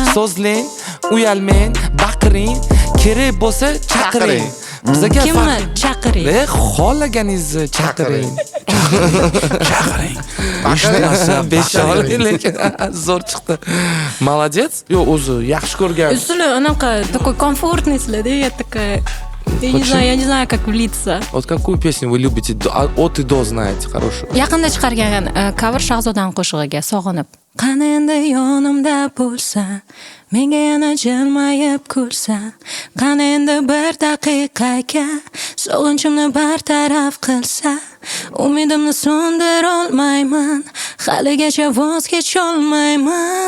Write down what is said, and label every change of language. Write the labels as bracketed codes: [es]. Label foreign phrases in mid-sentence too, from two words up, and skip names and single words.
[uz] so'zlang, uyalmang, baqiring, kerak bo'lsa chaqiring. Bizga Kimni chaqiring? Xohlaganingizni chaqiring. chaqiring. Beshol lekin zo'r chiqdi. Молодец. Yo, o'zi yaxshi ko'rgan. Usuli anaqa [ru] такой комфортный след, я такая. Я не знаю, как влиться. Вот какую песню вы любите? От и до знаете хорошую. [uz] Yaqinda chiqargan cover Shahzodan qo'shig'iga sog'inib. Qani endi yonimda bo'lsa, menga yana jilmayib kulsa, qani endi bir daqiqaga sog'inchimni bartaraf qilsa, umidimni so'ndira olmayman, haligacha voz kecholmayman.